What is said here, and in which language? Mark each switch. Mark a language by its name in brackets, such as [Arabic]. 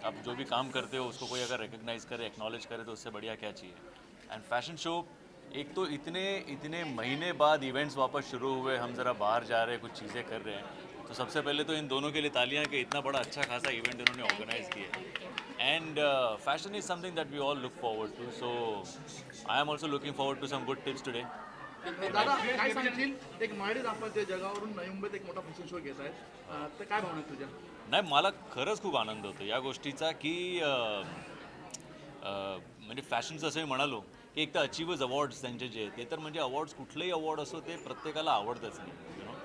[Hindi] आप जो भी काम करते हो उसको कोई अगर रिकग्नाइज करे, एक्नॉलेज करे तो उससे बढ़िया क्या चाहिए. एंड फैशन शो, एक तो इतने इतने महीने बाद इवेंट्स वापस शुरू हुए, हम ज़रा बाहर जा रहे हैं, कुछ चीज़ें कर रहे हैं, तो सबसे पहले तो इन दोनों के लिए तालियां कि इतना बड़ा अच्छा खासा इवेंट इन्होंने ऑर्गेनाइज किया है. [English] And fashion is something that we all look forward to. So I am also looking forward to some good tips today. [Marathi] दादा काय सांगशील, एक मराठी दाम्पत्य जगावरून नवी मुंबईत एक मोठा फॅशन शो घेत आहेत, तर काय भावना आहेत तुझ्या? नाही, मला खरंच खूप आनंद होतो या गोष्टीचा की म्हणजे फॅशनचं असं मी म्हणालो की एक तर अचीवर्स अवॉर्ड्स त्यांचे जे ते तर म्हणजे अवॉर्ड्स, कुठलेही अवॉर्ड असो ते प्रत्येकाला आवडतंच नाही, [English] You know.